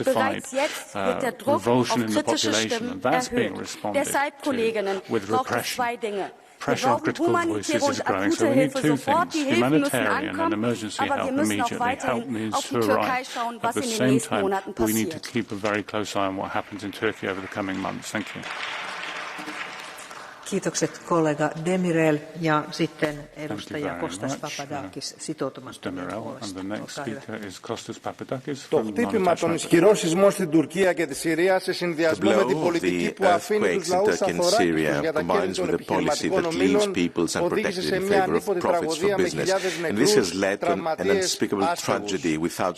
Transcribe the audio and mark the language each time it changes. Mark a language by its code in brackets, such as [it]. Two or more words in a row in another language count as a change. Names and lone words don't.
[de] Bereits jetzt wird der Druck auf kritische Stimmen erhöht. Deshalb, Kolleginnen, braucht es zwei Dinge. Wir brauchen humanitäre und akute Hilfe sofort. Die Hilfen müssen ankommen, aber wir müssen auch weiterhin auf die Türkei schauen, was in den nächsten Monaten passiert. [fi] Kiitokset kollega Demirel ja sitten edustaja Kostas Papadakis sitoutumattomien puolesta. [el] Το χτύπημα των ισχυρών σεισμών στην Τουρκία και τη Συρία σε συνδυασμό με την πολιτική που αφήνει τους λαούς αφοράκητους για τα κέρδη των επιχειρηματικών ομίλων οδήγησε σε μια ανίποτη τραγωδία με χιλιάδες νεκρούς, τραυματίες, άσχετους.